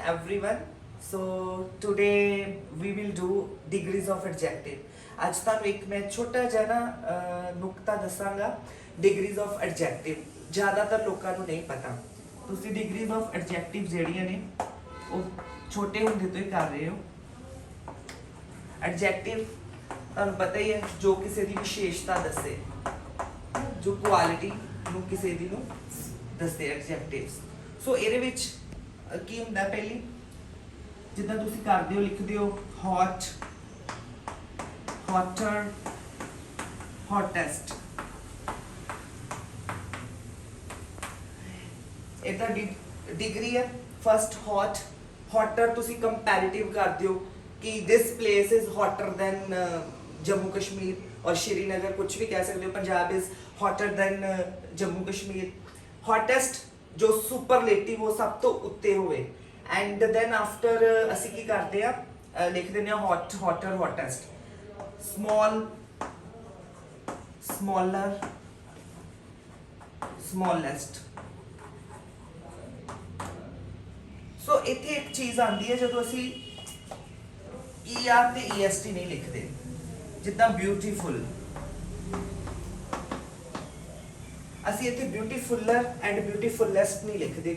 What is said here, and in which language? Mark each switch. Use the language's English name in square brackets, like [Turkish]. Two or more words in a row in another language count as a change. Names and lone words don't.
[English] everyone. So today we will do degrees of adjective. [Punjabi] ਅੱਜ ਤੁਹਾਨੂੰ ਇੱਕ ਮੈਂ ਛੋਟਾ ਜਿਹਾ ਨਾ ਨੁਕਤਾ ਦੱਸਾਂਗਾ [English] degrees of adjective. [Punjabi] ਜ਼ਿਆਦਾਤਰ ਲੋਕਾਂ ਨੂੰ ਨਹੀਂ ਪਤਾ। ਤੁਸੀਂ [English] degrees of adjective [Punjabi] ਜਿਹੜੀਆਂ ਨੇ ਉਹ ਛੋਟੇ ਹੁੰਦੇ ਤੋਂ ਹੀ ਕਰ ਰਹੇ ਹੋ। ਐਡਜੈਕਟਿਵ ਤੁਹਾਨੂੰ ਪਤਾ ਹੀ ਹੈ ਜੋ ਕਿਸੇ ਦੀ ਵਿਸ਼ੇਸ਼ਤਾ ਦੱਸੇ, ਜੋ ਕੁਆਲਿਟੀ ਨੂੰ ਕਿਸੇ ਦੀ ਨੂੰ ਦੱਸਦੇ ਐਡਜੈਕਟਿਵਸ। ਸੋ ਇਹਦੇ ਵਿੱਚ ਕੀ ਹੁੰਦਾ ਪਹਿਲੀ ਜਿੱਦਾਂ ਤੁਸੀਂ ਕਰਦੇ ਹੋ ਲਿਖਦੇ ਹੋ ਹੌਟ, [English] hotter, hottest। [Punjabi] ਇਹਦਾ ਡਿਗਰੀ ਹੈ [English] first hot, [Punjabi] hotter ਤੁਸੀਂ ਕੰਪੈਰੀਟਿਵ ਕਰਦੇ ਹੋ ਕਿ [English] this place is hotter than [Punjabi] ਜੰਮੂ ਕਸ਼ਮੀਰ ਔਰ ਸ਼੍ਰੀਨਗਰ, ਕੁਝ ਵੀ ਕਹਿ ਸਕਦੇ ਹੋ। ਪੰਜਾਬ [English] is hotter than [Punjabi] ਜੰਮੂ ਕਸ਼ਮੀਰ। hottest ਜੋ ਸੁਪਰਲੇਟਿਵ ਉਹ ਸਭ ਤੋਂ ਉੱਤੇ ਹੋਵੇ। [English] and then after [Punjabi] ਅਸੀਂ ਕੀ ਕਰਦੇ ਆ ਲਿਖ ਦਿੰਦੇ ਆ [English] hot, hotter, hottest। small, smaller, smallest। [Punjabi] ਸੋ ਇੱਥੇ ਇੱਕ ਚੀਜ਼ ਆਉਂਦੀ ਹੈ ਜਦੋਂ ਅਸੀਂ ER ਤੇ EST ਨਹੀਂ ਲਿਖਦੇ, ਜਿੱਦਾਂ ਬਿਊਟੀਫੁਲ ਅਸੀਂ ਇੱਥੇ [English] beautifuller and beautifullest [Punjabi] ਨਹੀਂ ਲਿਖਦੇ।